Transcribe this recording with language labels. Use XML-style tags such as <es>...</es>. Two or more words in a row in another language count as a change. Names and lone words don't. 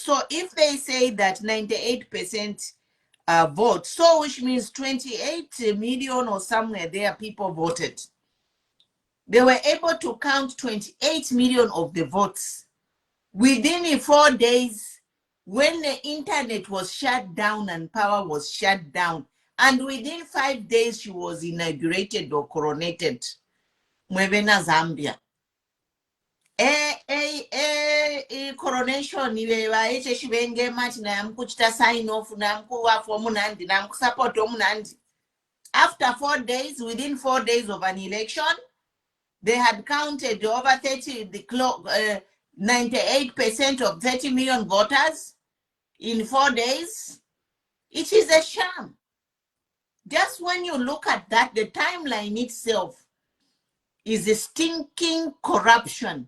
<en>So if they say that 98% vote, so which means 28 million or somewhere there people voted. They were able to count 28 million of the votes within 4 days when the internet was shut down and power was shut down. And within 5 days, she was inaugurated or coronated.</en> <bem>Mwebena Zambia. Coronation iwe shibenge mati na mkuchita</bem> <en>sign off</en> <bem>na mkuwa for munandi na mkusupport munandi.</bem> <en>After 4 days, within 4 days of an election, they had counted over 98% of 30 million voters in 4 days. It is a sham. Just when you look at that, the timeline itself is a stinking corruption.</en>